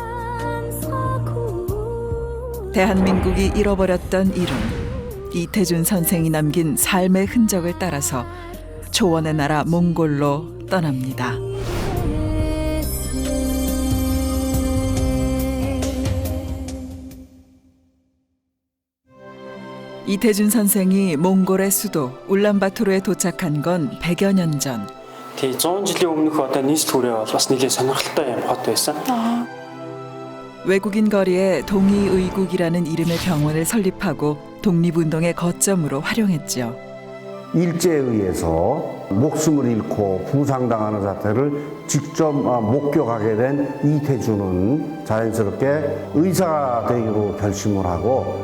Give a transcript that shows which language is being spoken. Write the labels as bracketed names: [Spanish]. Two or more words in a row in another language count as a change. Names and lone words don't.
[Korean] 대한민국이 잃어버렸던 이름, 이태준 선생이 남긴 삶의 흔적을 따라서 초원의 나라 몽골로 떠납니다. 이태준 선생이 몽골의 수도 울란바토르에 도착한 건 100여 년 전. [Mongolian] 100 жилийн өмнөх одоо нийслэл төрөө бол бас нэлээд сонирхолтой юм хот байсан. [Korean] 외국인 거리에 동의의국이라는 이름의 병원을 설립하고 독립운동의 거점으로 활용했죠. 일제에 의해서 목숨을 잃고 부상당하는 사태를 직접 목격하게 된 이태준은 자연스럽게 의사가 되기로 결심을 하고